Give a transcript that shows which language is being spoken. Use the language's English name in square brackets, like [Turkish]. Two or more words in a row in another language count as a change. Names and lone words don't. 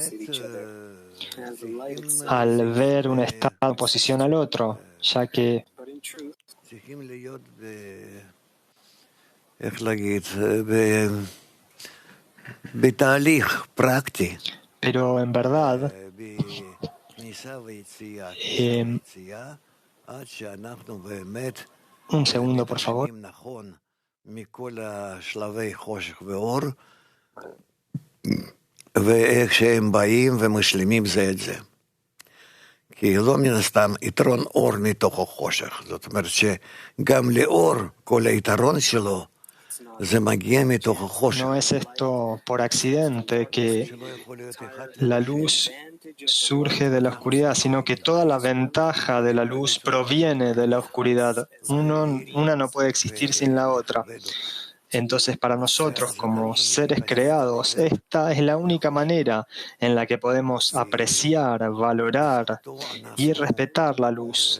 [Spanish] al ver un estado en oposición al otro, ya que pero en verdad, un segundo por favor. [Hebrew] ואיך שהם באים ומשלימים זה את זה. כי לא מן הסתם יתרון אור מתוך החושך. זאת אומרת שגם לאור כל היתרון שלו, זה מגיע מתוך החושך. [Spanish] No es esto por accidente que la luz surge de la oscuridad, sino que toda la ventaja de la luz proviene de la oscuridad. Una no puede existir sin la otra. Entonces, para nosotros, como seres creados, esta es la única manera en la que podemos apreciar, valorar y respetar la luz.